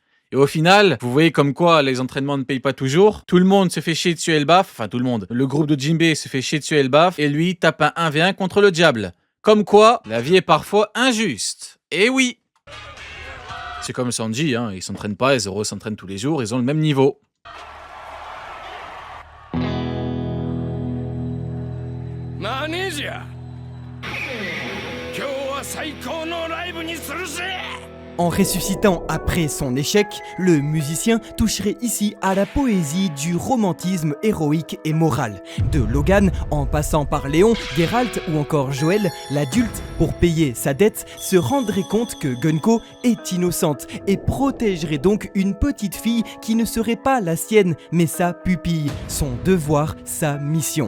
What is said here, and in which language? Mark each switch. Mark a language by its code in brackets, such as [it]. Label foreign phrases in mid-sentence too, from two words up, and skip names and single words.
[fr] Et au final, vous voyez comme quoi les entraînements ne payent pas toujours. Tout le monde se fait chier dessus Elbaf. Enfin, tout le monde. Le groupe de Jinbei se fait chier dessus Elbaf. Et lui tape un 1v1 contre le diable. Comme quoi, la vie est parfois injuste. Et oui. C'est comme Sanji, hein. Ils s'entraînent pas, et Zoro s'entraîne tous les jours. Ils ont le même niveau. [ja] マネージャー今日は最高のライブにするぜ [fr] En ressuscitant après son échec, le musicien toucherait ici à la poésie du romantisme héroïque et moral. De Logan, en passant par Léon, Geralt ou encore Joël, l'adulte, pour payer sa dette, se rendrait compte que Gunko est innocente et protégerait donc une petite fille qui ne serait pas la sienne, mais sa pupille, son devoir, sa mission.